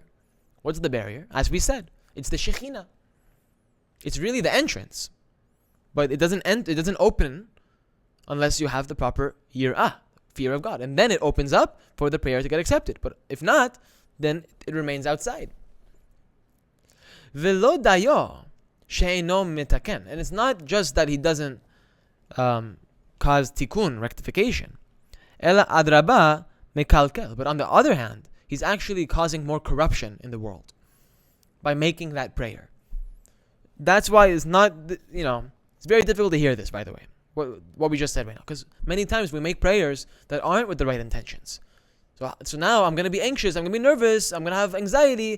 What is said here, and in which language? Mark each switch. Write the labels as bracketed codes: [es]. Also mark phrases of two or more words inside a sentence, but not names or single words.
[en] What's the barrier? As we said, it's the Shekhinah. It's really the entrance. But it doesn't open unless you have the proper yirah, fear of God. And then it opens up for the prayer to get accepted. But if not, then it remains outside. [he] ולא דיו שאינו מתקן. [en] And it's not just that he doesn't cause tikkun, rectification. [he] אלא אדרבה מקלקל. [en] But on the other hand, he's actually causing more corruption in the world by making that prayer. That's why it's not, it's very difficult to hear this, by the way, what we just said right now. Because many times we make prayers that aren't with the right intentions. So now I'm going to be anxious, I'm going to be nervous, I'm going to have anxiety.